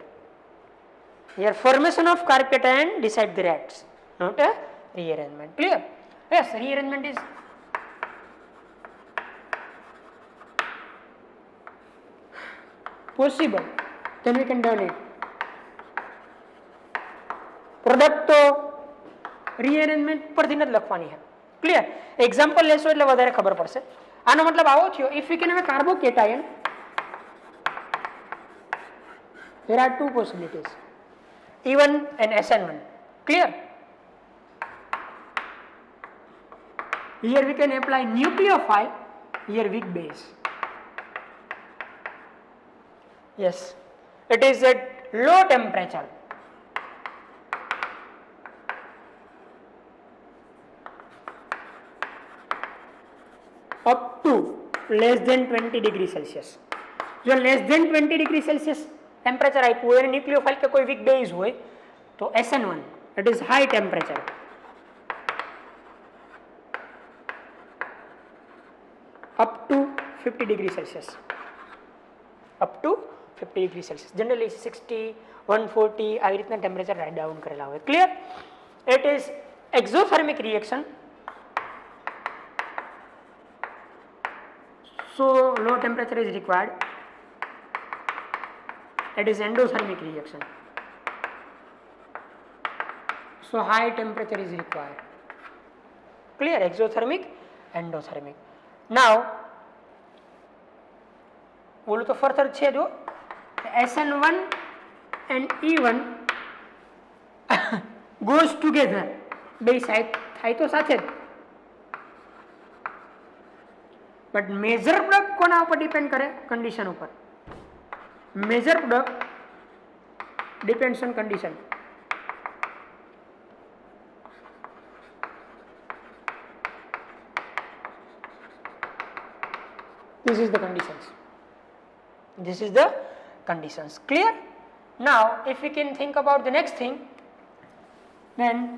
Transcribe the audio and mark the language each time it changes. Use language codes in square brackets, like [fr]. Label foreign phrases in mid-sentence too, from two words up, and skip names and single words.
[en] Here formation of carb cation decide the rates, not a rearrangement. Clear? Yes, rearrangement is possible, then we can done it. [gu] Product તો rearrangement પરથી જ લખવાની છે. ક્લિયર? એક્ઝામ્પલ લેશો એટલે વધારે ખબર પડશે. આનો મતલબ આવો થયો, [en] if we can have a carbocation, there are two possibilities, E1 and SN1. Clear? Here we can apply nucleophile, here weak base. Yes, it is at low temperature. Up to less than 20 degree Celsius. [gu] જો [en] less than 20 degree Celsius temperature [gu] આપ્યું હોય અને ન્યુક્લિયોફાઇલ કે કોઈ [en] weak base [gu] હોય તો SN1, [en] it is high temperature. Up to 50 degree Celsius. Up to 50 degree Celsius. [gu] Generally 60, 140 આવી રીતના [en] temperature down [gu] કરેલા હોય. ક્લિયર? [en] It is exothermic reaction. So low temperature is required. It is endothermic reaction. So high temperature is required. Clear? Exothermic, endothermic. Now [gu] બોલું તો [en] ફર્ધર [gu] છે જો [en] SN1 and E1 goes together, [gu] બે સાઈડ થાય તો સાથે જ. [en] but major product [gu] કોના ઉપર ડિપેન્ડ કરે? કન્ડિશન ઉપર. [en] major product depends on condition. This is the conditions. This is the conditions. Clear? Now if we can think about the next thing, then